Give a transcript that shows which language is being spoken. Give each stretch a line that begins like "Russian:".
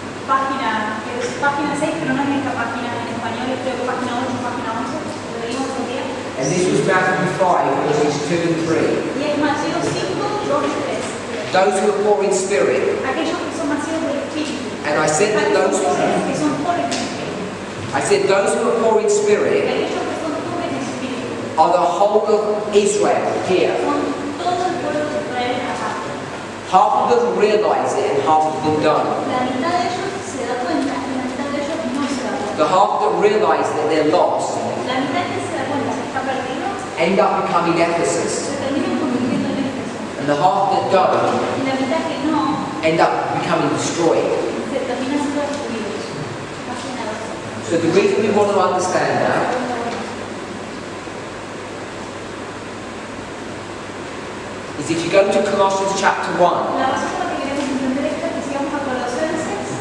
Spanish: página 6, pero no es esta página en español, creo que página 8, página 11, lo leímos el día.
English: And this was Matthew 5, verses 2 and 3.
Spanish: Y es Mateo 5, 2 y 3.
English: Those who are poor in spirit.
Spanish: Aquellos que son nacidos del Espíritu.
English: And I said that those
Spanish: que son pobres en espíritu.
English: I said those who are poor in spirit
Spanish: Aquellos que son pobres en espíritu.
English: are the whole of Israel here.
Spanish: Son todo el pueblo de Israel acá.
English: Half of them realize it and half of them don't.
Spanish: La mitad de ellos se da cuenta y la mitad de ellos no se da cuenta.
English: The half that realize that they're lost
Spanish: La mitad que se da cuenta que está perdido
English: end up becoming Ephesus.
Spanish: se termina convirtiendo en Éfeso.
English: And the half that don't
Spanish: Y la mitad que no
English: end up becoming destroyed.
Spanish: se termina siendo destruidos. Casi nada.
English: So the reason we want to understand that is if you go to Colossians chapter 1,
Spanish: La razón por la que queremos entender esto es que si vamos a Colosenses